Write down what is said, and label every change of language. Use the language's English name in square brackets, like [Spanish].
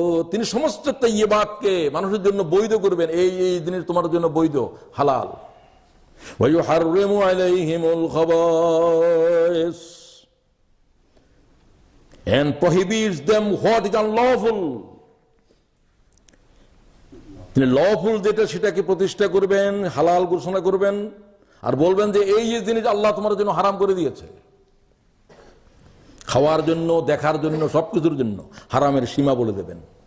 [Bangla] তিনি সমস্ত তাইয়্যিবাতকে মানুষের জন্য বৈধ করবেন। এই জিনিস তোমার জন্য বৈধ, হালাল। [Arabic] ওয়ায়ুহাররিমু আলাইহিমুল খাবাইস, [English] and prohibits them what is unlawful. [Bangla] তিনি লফুল যেটা সেটাকে প্রতিষ্ঠা করবেন, হালাল ঘোষণা করবেন, আর বলবেন যে এই জিনিস আল্লাহ তোমার জন্য হারাম করে দিয়েছে। খাওয়ার জন্য, দেখার জন্য, সবকিছুর জন্য হারামের সীমা বলে দেবেন।